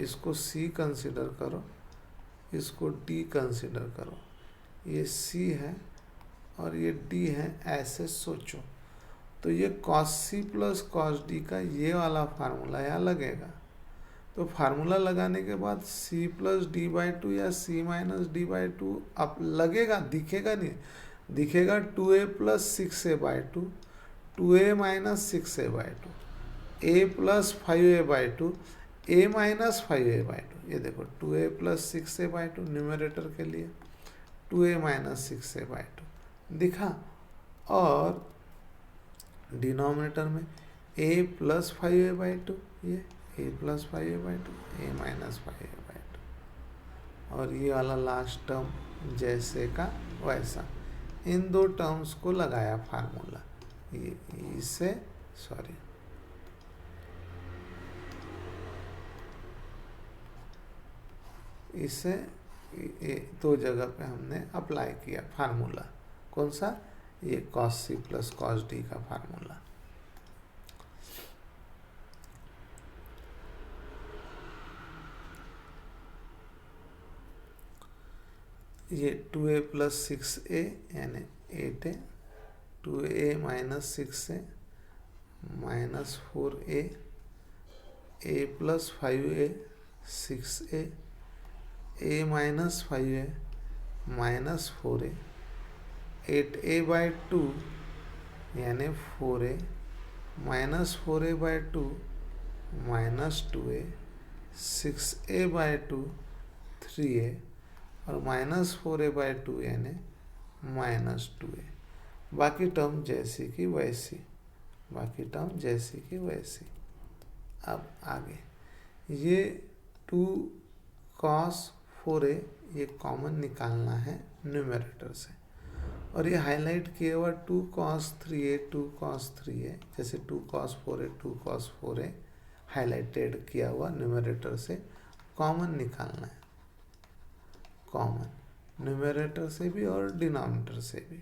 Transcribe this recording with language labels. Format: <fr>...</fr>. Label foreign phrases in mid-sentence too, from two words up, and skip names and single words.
<hi>इसको c कंसिडर करो, इसको d कंसिडर करो, ये c है और ये d है, ऐसे सोचो। तो ये cos c प्लस cos d का ये वाला फार्मूला यहाँ लगेगा। तो फार्मूला लगाने के बाद c प्लस d/2 या c माइनस d/2 अब लगेगा, दिखेगा नहीं, दिखेगा 2a प्लस 6a/2, 2a माइनस 6a/2, a प्लस 5a/2, a माइनस 5a/2, ये देखो 2a प्लस 6a/2 न्यूमरेटर के लिए 2a माइनस 6a/2 दिखा, और डिनोमिनेटर में a प्लस 5a/2, ये a प्लस 5a/2, a माइनस 5a/2, और ये वाला</hi> <en>last term</en> <hi>जैसे का वैसा। इन दो टर्म्स को लगाया फार्मूला, ये इसे सॉरी इसे दो जगह पे हमने अप्लाई किया फार्मूला। कौन सा? ये cos c प्लस cos d का फार्मूला। ये 2a प्लस 6a यानी 8a, 2a माइनस 6a माइनस 4a, a प्लस 5a 6a, a माइनस 5a माइनस 4a, 8a/2 यानी 4a माइनस 4a/2 माइनस 2a, 6a/2 3a, और माइनस 4a/2 यानी माइनस 2a। बाकी टर्म जैसी की वैसी, बाकी टर्म जैसी की वैसी। अब आगे ये 2 cos 4a ये कॉमन निकालना है न्यूमरेटर से, और ये हाईलाइट किया हुआ 2 cos 3a 2 cos 3a, जैसे 2 cos 4a 2 cos 4a हाईलाइटेड किया हुआ न्यूमरेटर से कॉमन निकालना है, कॉमन न्यूमरेटर से भी और डिनोमिनेटर से भी।</hi>